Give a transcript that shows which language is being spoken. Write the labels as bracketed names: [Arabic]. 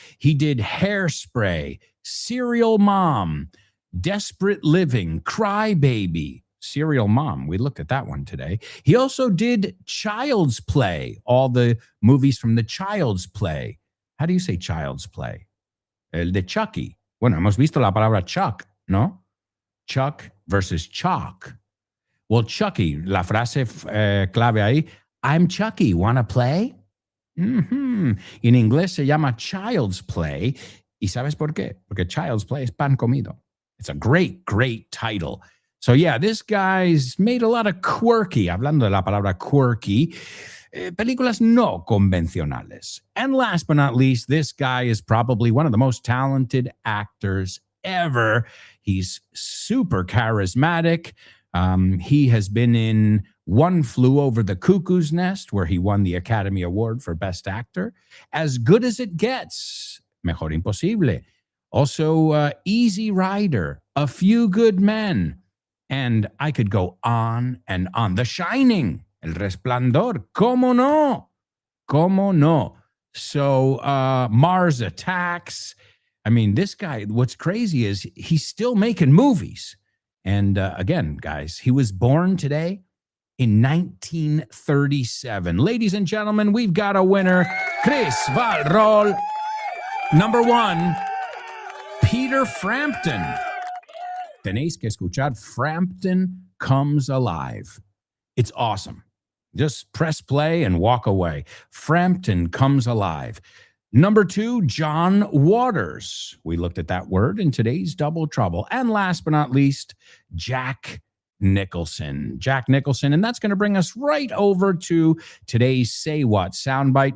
[English] He did Hairspray, Serial Mom, Desperate Living, Cry Baby, Serial Mom. We looked at that one today. He also did Child's Play, all the movies from the Child's Play. How do you say Child's Play? [Spanish] El de Chucky. Bueno, hemos visto la palabra Chuck, ¿no? Chuck versus Chalk. [English] Well, Chucky, [Spanish] la frase clave ahí, [English] I'm Chucky, wanna play? [Spanish] En inglés se llama Child's Play. ¿Y sabes por qué? Porque Child's Play es pan comido. [English] It's a great, great title. So yeah, this guy's made a lot of quirky, [Spanish] hablando de la palabra quirky, películas no convencionales. [English] And last but not least, this guy is probably one of the most talented actors ever. He's super charismatic. He has been in One Flew Over the Cuckoo's Nest, where he won the Academy Award for Best Actor. As Good as It Gets, Mejor Imposible. Also, Easy Rider, A Few Good Men. And I could go on and on. The Shining, El Resplandor, [Spanish] ¿cómo no? ¿Cómo no? [English] So Mars Attacks. I mean, this guy, what's crazy is he's still making movies. And again, guys, he was born today in 1937. Ladies and gentlemen, we've got a winner. Chris Valrol. Number 1, Peter Frampton. [Spanish] Tenéis que escuchar Frampton Comes Alive. [English] It's awesome. Just press play and walk away. Frampton Comes Alive. Number 2, John Waters. We looked at that word in today's Double Trouble. And last but not least, Jack Nicholson. Jack Nicholson. And that's going to bring us right over to today's Say What soundbite.